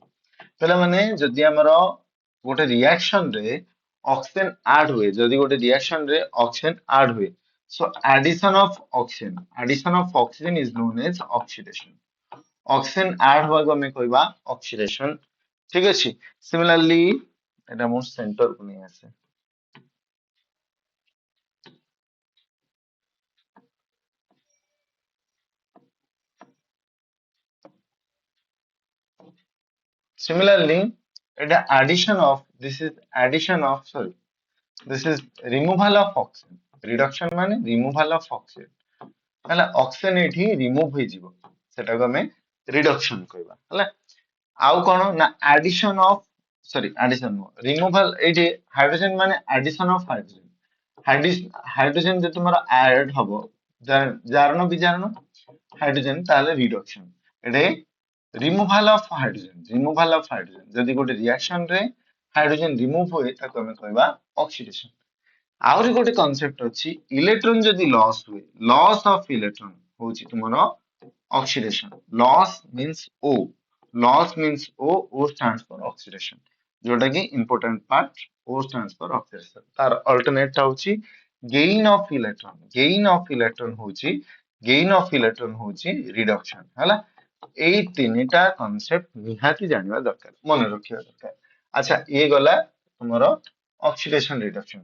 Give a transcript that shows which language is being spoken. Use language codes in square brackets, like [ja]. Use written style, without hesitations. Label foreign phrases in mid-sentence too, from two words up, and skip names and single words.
[or] ତାହେଲେ ମାନେ ଯଦି ଆମର ଗୋଟେ ରିଆକ୍ସନ ରେ ଅକ୍ସିଜେନ ଆଡ ହୁଏ, ଯଦି ଗୋଟେ ରିଆକ୍ସନ ରେ ଅକ୍ସିଜେନ ଆଡ ହୁଏ, [en] so addition of oxygen is known as oxidation. [or] ଅକ୍ସିଜେନ ଆଡ ହବାକୁ ଆମେ କହିବା ଅକ୍ସିଡେସନ, ଠିକ ଅଛି। ସିମିଲାରଲି ଏଟା ମୁଁ ସେଣ୍ଟରକୁ ନେଇ ଆସେ। [en] Similarly, এটা addition of, this is addition of, sorry, this is removal of oxygen. Reduction মানে removal of oxygen, [or] ହେଲା। ଅକ୍ସିଜେନ ଏଠି ରିମୁଭ ହେଇଯିବ, ସେଟାକୁ ଆମେ ରିଡକ୍ସନ କହିବା, ହେଲା। ଆଉ କଣ ନା [en] addition of, [or] ସରି ଆଡିସନ ନୁହଁ, ରିମୁଭାଲ। ଏଇଠି ହାଇଡ୍ରୋଜେନ ମାନେ [en] addition of hydrogen. [or] ହାଇଡ୍ରୋଜେନ ଯଦି ତୁମର ଆଡ ହବ, ଜାରଣ ବିଜାରଣ ହାଇଡ୍ରୋଜେନ, ତାହେଲେ ରିଡକ୍ସନ। ଏଠି [en] removal of hydrogen, removal of hydrogen, [or] ଯଦି ଗୋଟେ ରିଆକ୍ସନ ରେ ହାଇଡ୍ରୋଜେନ ରିମୁଭ ହୁଏ, ତାକୁ ଆମେ କହିବା ଅକ୍ସିଡେସନ। ଆହୁରି ଗୋଟେ କନସେପ୍ଟ ଅଛି, ଇଲେକ୍ଟ୍ରନ ଯଦି ଲସ୍ ହୁଏ, [en] loss of electron [or] ହଉଛି ତୁମର ଅକ୍ସିଡେସନ। [en] loss means O, loss means O, O stands for oxidation, [or] ଯୋଉଟା କି [en] important part. ଓ stands for oxidation, [or] ତାର ଅଲ୍ଟରନେଟ ଟା ହଉଛି [en] gain of electron. gain of electron [or] ହଉଛି, [en] gain of electron [or] ହଉଛି ରିଡକ୍ସନ, ହେଲା। ଏଇ ତିନିଟା କନସେପ୍ଟ ନିହାତି ଜାଣିବା ଦରକାର, ମନେ ରଖିବା ଦରକାର। ଆଚ୍ଛା, ଇଏ ଗଲା ତୁମର ଅକ୍ସିଡେସନ ରିଡକ୍ସନ।